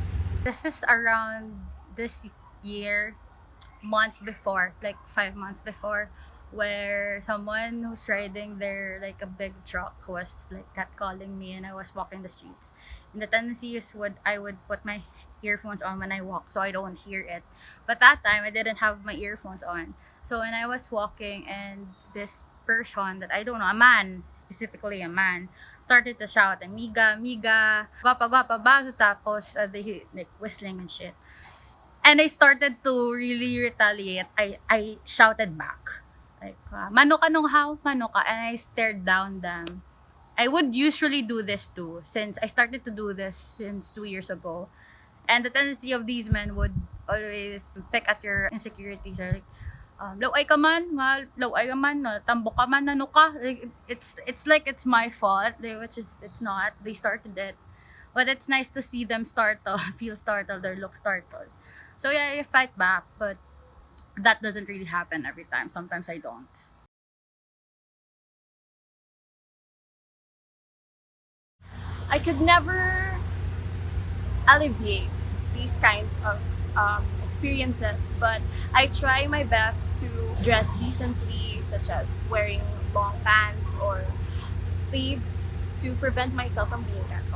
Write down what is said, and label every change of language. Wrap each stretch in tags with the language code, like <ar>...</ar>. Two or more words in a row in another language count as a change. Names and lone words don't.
<en>This is around this year, months before, like 5 months before, where someone who's riding their like a big truck was like catcalling me, and I was walking the streets. And the tendency is I would put my earphones on when I walk so I don't hear it. But that time I didn't have my earphones on. So when I was walking, and this person that I don't know, a man, specifically a man, started to shout,</en> <hil>Miga, Miga, guapa, guapa ba?</hil> <en>So tapos they like whistling and shit. And I started to really retaliate. I shouted back. Like,</en> <hil>mano ka nung how? Mano ka?</hil> <en>And I stared down them. I would usually do this too, since I started to do this since 2 years ago. And the tendency of these men would always pick at your insecurities. Like,</en> <hil>laway ka man, nga, laway ka man, tambok ka man, ano ka?</hil> <en>Like, it's like it's my fault, like, which is, it's not. They started it. But it's nice to see them startled, feel startled, or look startled. So yeah, I fight back, but that doesn't really happen every time. Sometimes I don't. I could never alleviate these kinds of experiences, but I try my best to dress decently, such as wearing long pants or sleeves, to prevent myself from being catcalled.</en>